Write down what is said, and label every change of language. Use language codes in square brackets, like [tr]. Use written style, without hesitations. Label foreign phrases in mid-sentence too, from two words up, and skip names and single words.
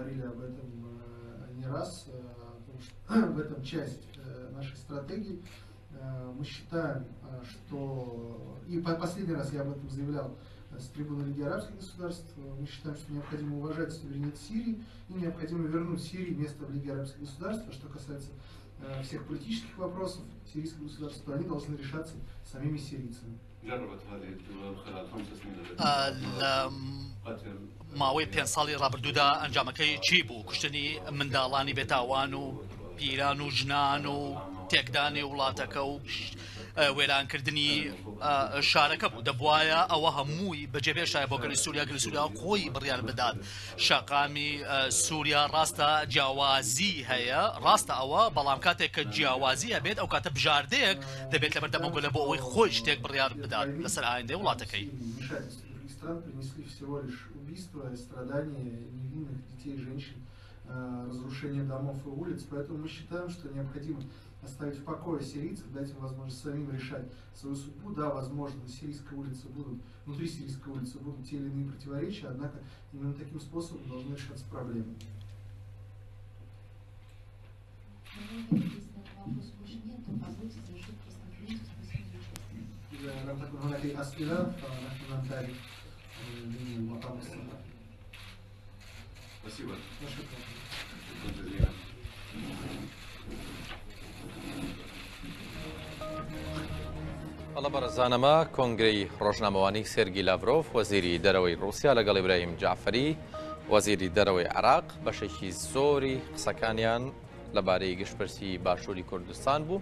[ru] В этом часть нашей стратегии Мы считаем, что, и последний раз я об этом заявлял с трибуны Лиги арабских государств, мы считаем, что необходимо уважать суверенитет Сирии и необходимо вернуть Сирии место в Лиге арабских государств. А что касается всех политических вопросов сирийского государства, то они должны решаться самими сирийцами. [ckb] ماوەی 5 ساڵی ڕابردوودا ئەنجامەکەی چی بوو؟ کوشتنی منداڵانی بێتاوان و پیران و ژنان و تێکدانی وڵاتەکە و وێرانکردنی شارەکە بوو. دەبوایە ئەوە هەمووی بەجێبێشایە بۆ گەلی سووریا، گەلی سووریا خۆی بڕیار بدات. شاقامی سووریا ڕاستە جیاوازی هەیە، ڕاستە ئەوە، بەڵام کاتێک کە جیاوازی هەبێت ئەو کاتە بژاردەیەک دەبێت لەبەردەمەوە بۆ ئەوەی خۆی شتێک بڕیار بدات لەسەر ئایندەی وڵاتەکەی. [ru] Стран принесли всего лишь убийства, страдания невинных детей и женщин, разрушение домов и улиц. Поэтому мы считаем, что необходимо оставить в покое сирийцев, дать им возможность самим решать свою судьбу. Да, возможно, внутри сирийской улицы будут те или иные противоречия, однако именно таким способом должны решаться проблемы. Спасибо. [ckb] الله بەڕێزانەمە کۆنگرەی ڕۆژنامەوانی سێرگی لاڤرۆڤ وەزیری دەرەوەی رووسیا لەگەڵ ئیبراهیم جعفەری وەزیری دەرەوەی عێراق بەشێکی زۆری قسەکانیان لەبارەی گشتپرسی باشووری کوردستان بوو.